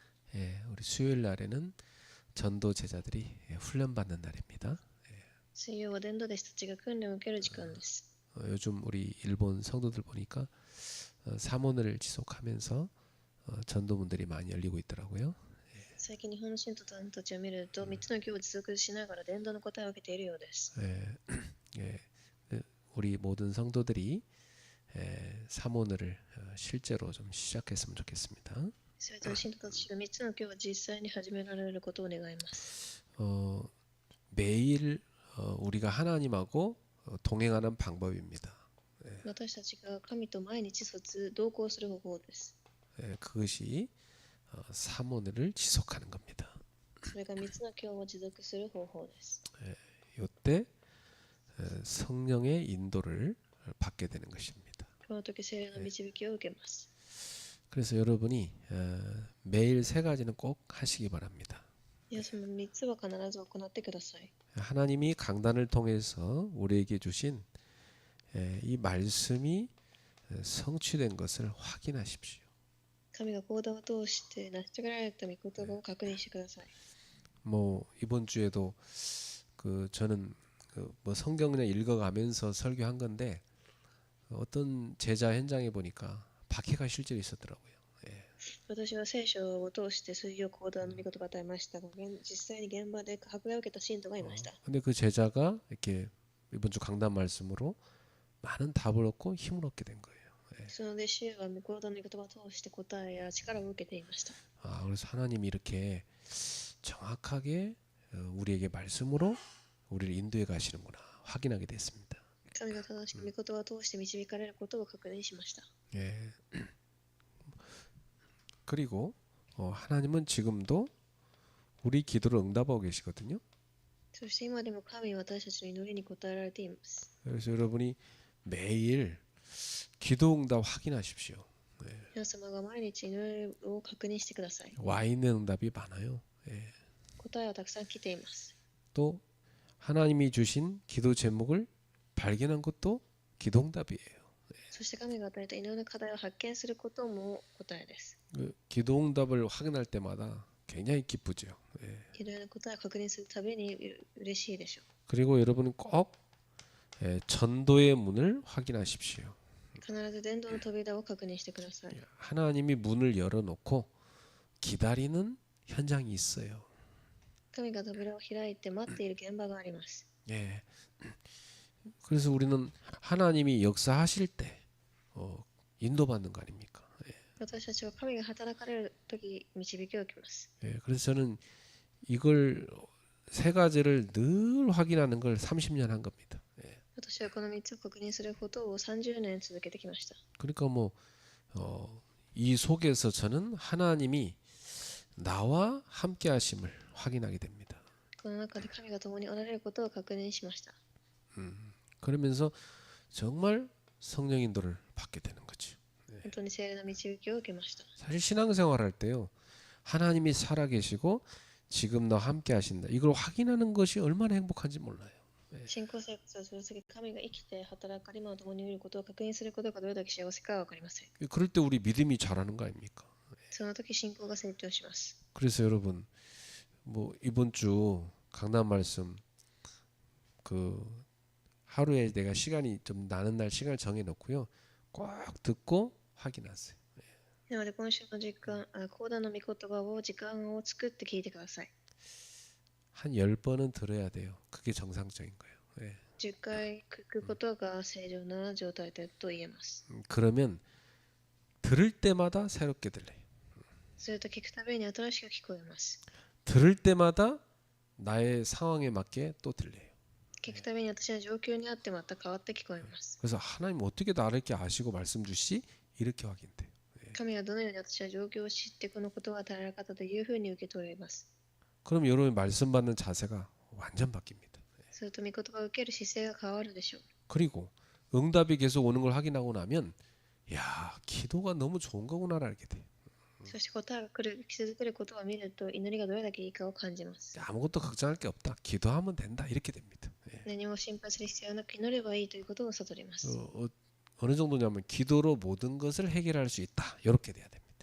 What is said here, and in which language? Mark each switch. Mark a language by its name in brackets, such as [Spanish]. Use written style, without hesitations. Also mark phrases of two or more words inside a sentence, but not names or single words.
[Korean] 우리 수요일 날에는 전도 제자들이 훈련받는 날입니다. [Japanese] 水曜は伝道弟子たちが訓練を受ける時間です。 [Korean] 요즘 우리 일본 성도들 보니까 사모를 지속하면서 전도문들이 많이 열리고 있더라고요. [Japanese] 最近日本の信徒さんたちを見ると3つの教を持続しながら伝道の答えを受けているようです。 [Korean] 우리 모든 성도들이 사모를 실제로 좀 시작했으면 좋겠습니다. [Japanese] それと信徒たちが3つの教を実際に始められることを願います。 [Korean] 매일 우리가 하나님하고 동행하는 방법입니다. [Japanese] 私たちが神と毎日同行する方法です。 [Korean] 그것이 사모를 지속하는 겁니다. [Japanese] それが3つの教を持続する方法です。 [Korean] 이때 성령의 인도를 받게 되는 것입니다. [Japanese] この時聖霊の導きを受けます。 [Korean] 그래서 여러분이 매일 세 가지는 꼭 하시기 바랍니다. [Japanese] 皆様3つは必ず行ってください。 [Korean] 하나님이 강단을 통해서 우리에게 주신 이 말씀이 성취된 것을 확인하십시오. [Japanese] 神が講談を通して成し遂げられた御言葉を確認してください。 [Korean] 뭐 이번 주에도 저는 뭐 성경 그냥 읽어가면서 설교한 건데 어떤 제자 현장에 보니까 박해가 실제로 있었더라고요. [Japanese] 私は聖書を通して水曜講談の御言葉を与えましたが、実際に現場で迫害を受けた信徒がいました。 [Korean] 근데 그 제자가 이렇게 이번 주 강단 말씀으로 많은 답을 얻고 힘을 얻게 된 거예요. [Japanese] その弟子は講談の御言葉を通して答えや力を受けていました。 [Korean] 그래서 하나님이 이렇게 정확하게 우리에게 말씀으로 우리를 인도해 가시는구나 확인하게 됐습니다. [Japanese] 神が正しく御言葉を通して導かれることを確認しました。 [Korean] 그리고 하나님은 지금도 우리 기도를 응답하고 계시거든요. [Japanese] そして今でも神は私たちの祈りに応えられています。 [Korean] 그래서 여러분이 매일 기도 응답 확인하십시오. [Japanese] 皆様が毎日祈りを確認してください。 [Korean] 와 있는 응답이 많아요. [Japanese] 答えはたくさん来ています。 [Korean] 또 하나님이 주신 기도 제목을 발견한 것도 기도 응답이에요. [Japanese] そして神が与えた祈りの課題を発見することも答えです。 [Korean] 기도 응답을 확인할 때마다 굉장히 기쁘죠. [Japanese] 祈りの答えを確認するたびに嬉しいでしょう。 [Korean] 그리고 여러분은 꼭 전도의 문을 확인하십시오. [Japanese] 必ず伝道の扉を確認してください。 [Korean] 하나님이 문을 열어놓고 기다리는 현장이 있어요. [Japanese] 神が扉を開いて待っている現場があります。 [Korean] 그래서 우리는 하나님이 역사하실 때 인도받는 거 아닙니까? [Japanese] 私たちは神が働かれるとき導きを受けます。 [Korean] 그래서 저는 이걸 세 가지를 늘 확인하는 걸 30년 한 겁니다. [Japanese] 私はこの3つを確認することを30年続けてきました。 [Korean] 그러니까 이 속에서 저는 하나님이 나와 함께 하심을 확인하게 됩니다. [Japanese] この中で神が共におられることを確認しました。 [Korean] 그러면서 정말 성령 인도를 받게 되는 거죠. [Japanese] 本当に聖霊の導きを受けました。 [Korean] 사실 신앙생활 할 때요. 하나님이 살아계시고 지금 나와 함께 하신다. 이걸 확인하는 것이 얼마나 행복한지 몰라요. [Japanese] 信仰生活をするとき神が生きて働かれ今共にいることを確認することがどれだけ幸せかは分かりません。 [Korean] 그럴 때 우리 믿음이 자라는 거 아닙니까? [Japanese] その時信仰が成長します。 [Korean] 그래서 여러분 이번 주 강단 말씀 하루에 내가 시간이 좀 나는 날 시간을 정해 놓고요. 꼭 듣고 확인하세요. [Japanese] なので今週の講談の御言葉を時間を作って聞いてください。 [Korean] 한 10번은 들어야 돼요. 그게 정상적인 거예요. [Japanese] 10 回聞くことが正常な状態だと言えます。 [Korean] 그러면 들을 때마다 새롭게 들려요. [Japanese] すると聞くたびに新しく聞こえます。 [Korean] 들을 때마다 나의 상황에 맞게 또 들려요. [Japanese] 聞くたびに私の状況にあってまた変わって聞こえます。 [Korean] 그래서 하나님 어떻게 나를 이렇게 아시고 말씀 주시? 이렇게 확인돼요. [Japanese] 神はどのように私の状況を知ってこのことが与えられ方というふうに受け取れます。 [Korean] 그럼 여러분이 말씀 받는 자세가 완전 바뀝니다. [Japanese] すると御言葉を受ける姿勢が変わるでしょう。 [Korean] 그리고 응답이 계속 오는 걸 확인하고 나면 야 기도가 너무 좋은 거구나를 알게 돼요. [Japanese] そして答えが来続けることを見ると祈りがどれだけいいかを感じます。 [Korean] 아무것도 걱정할 게 없다. 기도하면 된다. 이렇게 됩니다. [Japanese] 何も心配する必要はなく祈ればいいということを悟ります。 [Korean] 어느 정도냐면 기도로 모든 것을 해결할 수 있다. 이렇게 돼야 됩니다.